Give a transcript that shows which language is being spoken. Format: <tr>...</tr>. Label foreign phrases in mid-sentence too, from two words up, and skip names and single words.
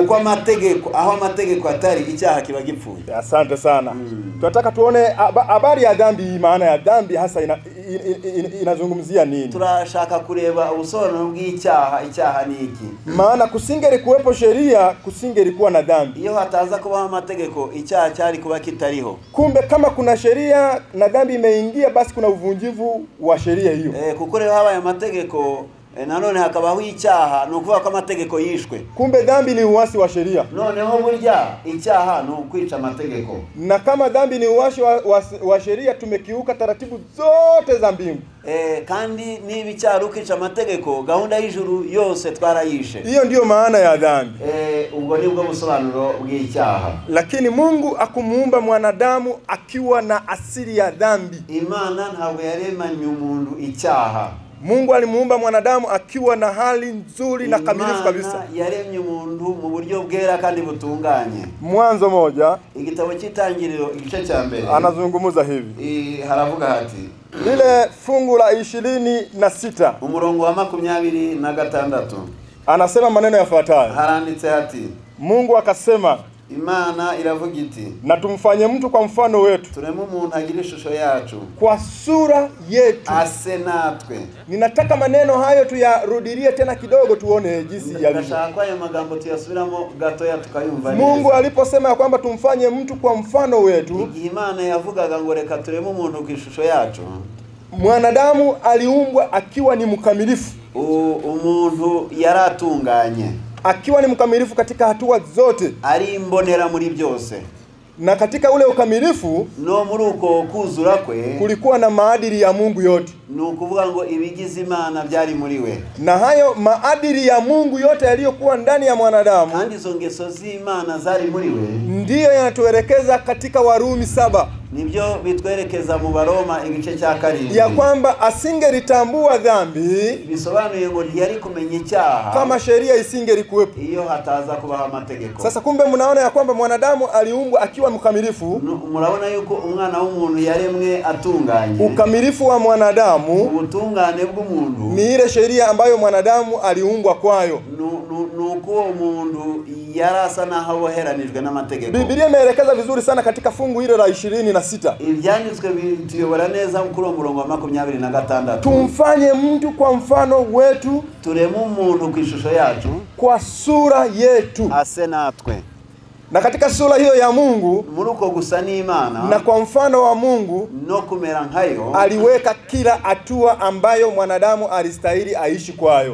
<rw>kwa mategeko aho amategeko atari icyaha kiba gipfuye.</rw> <sw>Asante sana. Tunataka tuone habari ya dhambi, maana ya dhambi hasa inazungumzia nini?</sw> <rw>Turashaka kureba ubusobanuro bw'icyaha. Icyaha ni iki?</rw> <sw>Maana kusingeri kuwepo sheria kusingeri kuwa na dhambi.</sw> <rw>Iyo hataza kubaho amategeko icyaha cyari kuba kitariho.</rw> <sw>Kumbe kama kuna sheria na dhambi imeingia, basi kuna uvunjivu wa sheria hiyo.</sw> <rw>Kuko rero habaye amategeko nanone hakabaho icyaha, no kuvuga ko amategeko yishwe.</rw> <sw>Kumbe dhambi ni uasi wa sheria.</sw> <rw>Noneho burya icyaha no kwica amategeko.</rw> <sw>Na kama dhambi ni uasi wa sheria, tumekiuka taratibu zote za mbingu.</sw> <rw>Kandi niba icyaha ukica amategeko, gahunda y'ijuru yose twarayishe.</rw> <sw>Hiyo ndio maana ya dhambi.</sw> <rw>Ubwo nibwo busobanuro bw'icyaha.</rw> <sw>Lakini Mungu akumuumba mwanadamu akiwa na asili ya dhambi.</sw> <rw>Imana ntabwo yaremanye umuntu icyaha.</rw> <sw>Mungu alimuumba mwanadamu akiwa na hali nzuri na kamilifu kabisa.</sw> <rw>Imana yaremye umuntu mu buryo bwera kandi butunganye.</rw> <sw>Mwanzo 1</sw> <rw>igitabo cy'itangiriro igice cya mbere</rw> <sw>anazungumuza hivi.</sw> <rw>Haravuga hati</rw> <sw>lile fungu la 26</sw> <rw>umurongo wa 26</rw> <sw>anasema maneno yafuatayo.</sw> <rw>Haranditse hati</rw> <sw>Mungu akasema,</sw> <rw>Imana iravuga iti,</rw> <sw>na tumfanye mtu kwa mfano wetu,</sw> <rw>tureme umuntu agira ishusho yacu,</rw> <sw>kwa sura yetu,</sw> <rw>ase natwe.</rw> <sw>Ninataka maneno hayo tuyarudilie tena kidogo tuone jinsi yalivyo.</sw> <rw>Ndashaka ayo magambo tuyasubiramo gatoya tukayumva neza.</rw> <sw>Mungu aliposema kwamba tumfanye mtu kwa mfano wetu,</sw> <rw>Imana yavugaga ngo reka tureme umuntu ku ishusho yacu.</rw> <sw>Mwanadamu aliumbwa akiwa ni mkamilifu.</sw> <rw>Umuntu yaratunganye,</rw> <sw>akiwa ni mkamilifu katika hatua zote,</sw> <rw>ari imbonera muri byose.</rw> <sw>Na katika ule ukamilifu,</sw> <rw>no muri uko kuzura kwe,</rw> <sw>kulikuwa na maadili ya Mungu yote.</sw> <rw>Nukuvuga ngo ibigize Imana byari muri we.</rw> <sw>Na hayo maadili ya Mungu yote yaliyokuwa ndani ya mwanadamu,</sw> <rw>kandi izo ngeso z'Imana zari muri we,</rw> <sw>ndiyo yanatuelekeza katika Warumi 7.</sw> <rw>Nibyo bitwerekeza mu Baroma igice cya 7,</rw> <sw>ya kwamba asingelitambua dhambi,</sw> <rw>bisobanuye ngo ntiyari kumenya icyaha</rw> <sw>kama sheria isingelikuwepo,</sw> <rw>iyo hataza kubaho amategeko.</rw> <sw>Sasa kumbe mnaona ya kwamba mwanadamu aliumbwa akiwa mkamilifu.</sw> <rw>Murabona yuko umwana w'umuntu yaremwe atunganye.</rw> <sw>Ukamilifu wa mwanadamu,</sw> <rw>ubutungane bw'umuntu,</rw> <sw>ni ile sheria ambayo mwanadamu aliumbwa kwayo.</sw> <rw>Nuko umuntu yarasa naho aboheranijwe n'amategeko.</rw> <sw>Biblia imeelekeza vizuri sana katika fungu hilo la 26.</sw> <rw>Ibyanditswe bituyobora neza kuri umurongo wa 26.</rw> <sw>Tumfanye mtu kwa mfano wetu,</sw> <rw>tureme umuntu ku ishusho yacu,</rw> <sw>kwa sura yetu,</sw> <rw>ase natwe.</rw> <sw>Na katika sura hiyo ya Mungu,</sw> <rw>muri uko gusa n'Imana,</rw> <sw>na kwa mfano wa Mungu,</sw> <rw>no kumera nkayo,</rw> <sw>aliweka kila hatua ambayo mwanadamu alistahili aishi kwayo.</sw>